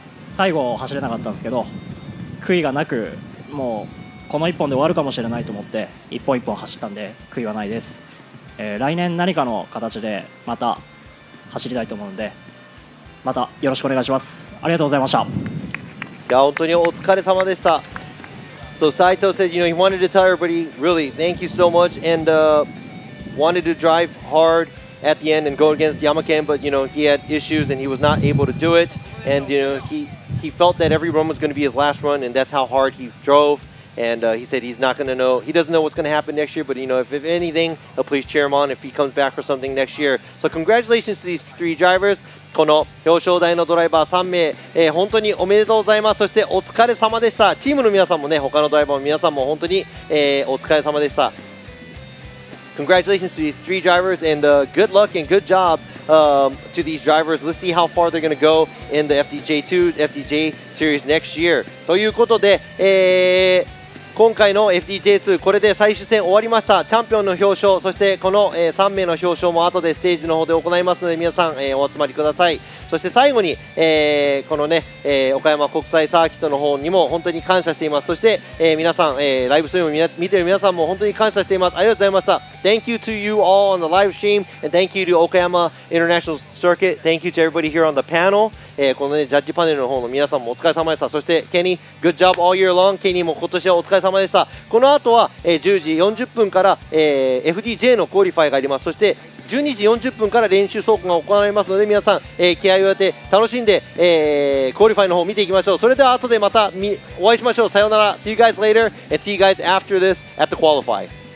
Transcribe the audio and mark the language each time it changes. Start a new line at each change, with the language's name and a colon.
Japanese: 最後走れなかったんですけど、悔いがなく、もうこの1本で終わるかもしれないと思って一本一本走ったんで悔いはないです。来年何かの形でまた走りたいと思うので、またよろしくお願いします。ありがとうございました。いや本当にお疲れ様でした。
English: So Saito said, he wanted to tell everybody, really, thank you so much, and wanted to drive hard at the end and go against Jyamaken, but he had issues and he was not able to do it, and he felt that every run was going to be his last run, and that's how hard he drove. And he said he's not going to know, he doesn't know what's going to happen next year, but if anything, please cheer him on if he comes back for something next year. So congratulations to these three drivers.
Japanese: この表彰台のドライバー3名、本当におめでとうございます。そしてお疲れ様でした。チームの皆さんもね、他のドライバーの皆さんも本当に、お疲れ様でした。
English: Congratulations to these three drivers, and good luck and good job to these drivers. Let's see how far they're going to go in the FDJ2, FDJ Series next year.
Japanese: ということで、今回の FDJ2 これで最終戦終わりました。チャンピオンの表彰、そしてこの、3名の表彰も後でステージの方で行いますので、皆さん、お集まりください。そして最後に、このね、岡山国際サーキットの方にも本当に感謝しています。そして、皆さん、ライブストリームを見ている皆さんも本当に感謝しています。ありがとうございました。
English: Thank you to you all on the live stream, and thank you to Okayama International Circuit. Thank you to everybody here on the panel.
Japanese: このね、ジャッジパネルの方の皆さんもお疲れ様でした。そして
English: ケニー、good job all year long.
Japanese: ケニーも今年はお疲れ様でした。この後は、10時40分から、FDJ のクオリファイがあります。そして12時40分から練習走行が行われますので、皆さん、気合を入れて楽しんで、クオリファイの方を見ていきましょう。それでは後でまたお会いしましょう。さようなら。
English: See you guys later, and see you guys after this at the qualify.